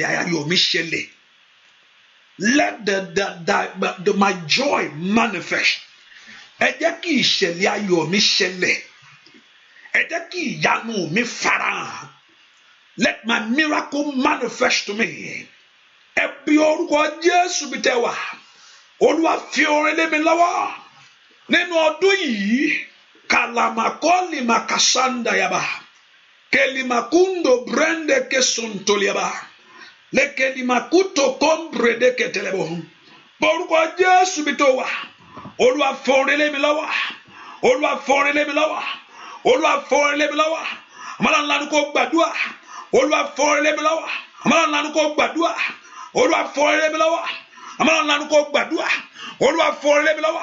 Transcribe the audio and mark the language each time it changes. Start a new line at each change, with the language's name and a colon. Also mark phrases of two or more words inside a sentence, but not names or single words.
Yoruba: ayọ̀ mi ṣẹlẹ̀
English: let my joy manifest
Yoruba: ẹ jẹ́ kí ìṣẹ̀lẹ̀ ayọ̀ mi ṣẹlẹ̀ ẹ jẹ́ kí ìyanu mi farahàn
English: let my miracle manifest to me
Yoruba: ẹ bí orúkọ Jésù bí tẹ́ wà Olúwa fi orin lé mi lọ́wọ́ nínú ọdún yìí Kalamakoli makasanda yaba. Kelimakundo brende kesuntoliaba. Lekelimakuto kombrede ketelebo. Borúkọ Jésù bí tó wà. Olúwa fọ̀rẹ́ lé mi lọ́wọ́. Olúwa fọ̀rẹ́ lé mi lọ́wọ́. Olúwa fọ̀rẹ́ lé mi lọ́wọ́. Àmàlà ńlá ni kò gbàdúrà. Olúwa fọ̀rẹ́ lé mi lọ́wọ́. Àmàlà ńlá ni kò gbàdúrà. Olúwa fọ̀rẹ́ lé mi lọ́wọ́. Àmàlà ńlá ni kò gbàdúrà. Olúwa fọ̀rẹ́ lé mi lọ́wọ́.